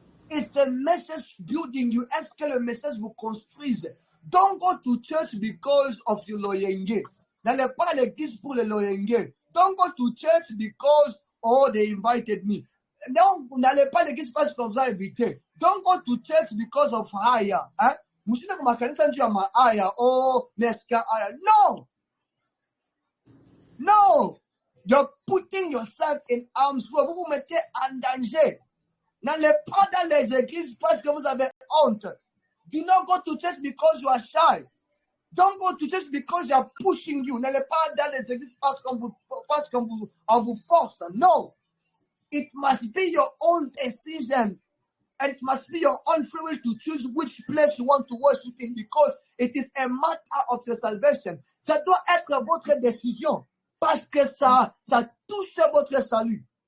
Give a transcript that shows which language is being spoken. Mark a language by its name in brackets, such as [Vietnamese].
[English] Is the message building you? [French] Est-ce que le message vous construise? [English] Don't go to church because of your loyenge. [French] N'allez pas à l'église pour le loyenge. [English] Don't go to church because, oh, they invited me. [French] N'allez pas à l'église parce qu'on vous a invité. [English] Don't go to church because of hire. [French] Hein? [Swahili] Mshinde kwa makanisa njuu ya maaya, oh, neska aya. [English] No! No! You're putting yourself in harm's way. [French] Vous vous mettez en danger. N'allez pas dans les églises parce que vous avez honte. [English] Do not go to church because you are shy. Don't go to church because they are pushing you. [French] N'allez pas dans les églises parce qu'on vous force. [English] No. It must be your own decision. And it must be your own free will to choose which place you want to worship in because it is a matter of your salvation. [French] Ça doit être votre décision parce que ça touche votre salut.